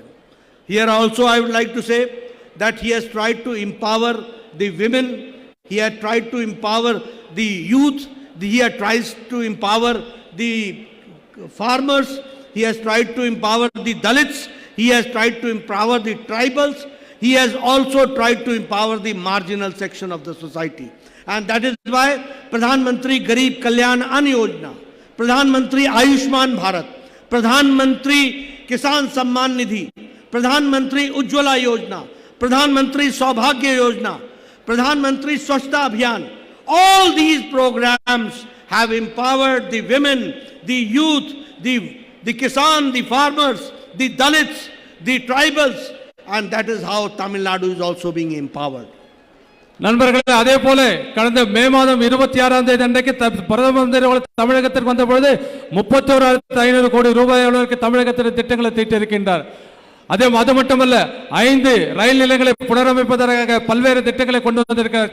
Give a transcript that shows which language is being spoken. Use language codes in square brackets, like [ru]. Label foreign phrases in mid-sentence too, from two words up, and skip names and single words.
[en] Here also I would like to say that he has tried to empower the women, he has tried to empower the youth, he has tried to empower the farmers, he has tried to empower the Dalits, he has tried to empower the tribals, he has also tried to empower the marginal section of the society. And that is why Pradhan Mantri Garib Kalyan Ann Yojana, Pradhan Mantri Ayushman Bharat, Pradhan Mantri Kisan Samman Nidhi, Pradhan Mantri Ujjwala Yojana, Pradhan Mantri Saubhagya Yojana, Pradhan Mantri Swachhta Abhiyan, all these programs have empowered the women, the youth, the Kisan, the farmers, the Dalits, the tribals, and that is how Tamil Nadu is also being empowered. [ta] நண்பர்களே, அதே போல கடந்த மே மாதம் 26ஆம் தேதி அன்றைக்கு பிரதம மந்திரி தமிழகத்திற்கு வந்த பொழுது 31,500 கோடி ரூபாய் அளவிற்கு தமிழகத்தில் திட்டங்களை தீட்டியிருக்கின்றார். அது மட்டுமல்ல 5 ரயில் நிலையங்களை புனரமைப்பதற்காக பல்வேறு திட்டங்களை கொண்டு வந்திருக்கிறார்.